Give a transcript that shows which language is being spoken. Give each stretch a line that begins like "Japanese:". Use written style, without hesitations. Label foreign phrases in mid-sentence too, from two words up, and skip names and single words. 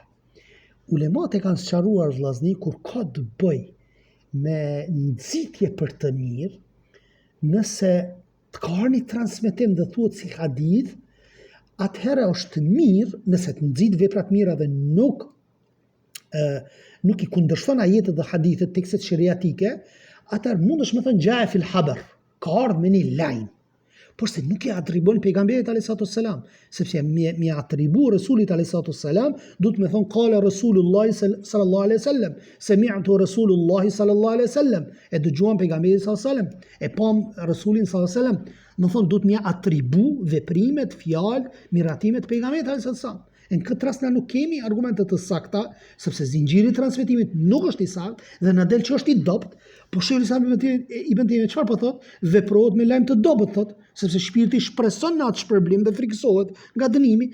Albanian: Ulemat e kanë sqaruar vllazni kur ka të bëj me nxitje për të mirë, nëse të ka një transmetim dhe thuhet si hadith, atëherë është mirë nëse të nxit veprat mira dhe nuk i kundërshton ajetet dhe hadithet tekstet sheriatike, atëherë mundesh me thënë
Arabic: جاء في الخبر,
Albanian: ka ardhur me një lajm. Por se nuk e atribon pejgamberit
Arabic: عليه السلام,
Albanian: sepse mi atribu Rasulit
Arabic: عليه السلام,
Albanian: duhet me thonë
Arabic: قال رسول الله صلى الله عليه وسلم, سمعت رسول الله صلى الله عليه وسلم,
Albanian: e dëgjuan pejgamberin
Arabic: صلى الله عليه وسلم,
Albanian: e pam Rasulin
Arabic: صلى الله عليه وسلم,
Albanian: do thonë duhet mi atribu veprimet, fjalë, miratimet pejgamberit
Arabic: عليه السلام.
Albanian: Në këtë rast na nuk kemi argumente të sakta, sepse zinxhiri i transmetimit nuk është i saktë dhe na del që është i dopt, po Sheikhul Islam Ibn Taymija çfarë po thot? Veprohet me lajm të dobët thot, sepse shpirti shpreson në atë shpërblim dhe friksohet nga dënimi.